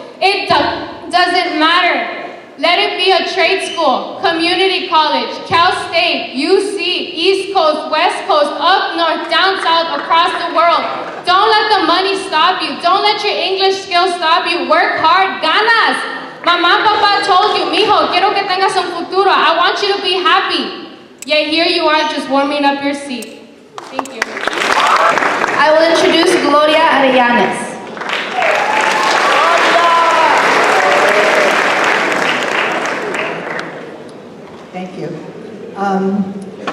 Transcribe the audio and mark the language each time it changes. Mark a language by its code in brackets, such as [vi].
[en] It doesn't matter. Let it be a trade school, community college, Cal State, UC, East Coast, West Coast, up north, down south, across the world. Don't let the money stop you. Don't let your English skills stop you. Work hard, ganas. [es] Mamá, papá [en] told you, [es] mijo, quiero que tengas un futuro. [en] I want you to be happy. Yet here you are just warming up your seat. Thank you. I will introduce Gloria Arellanes. Thank you.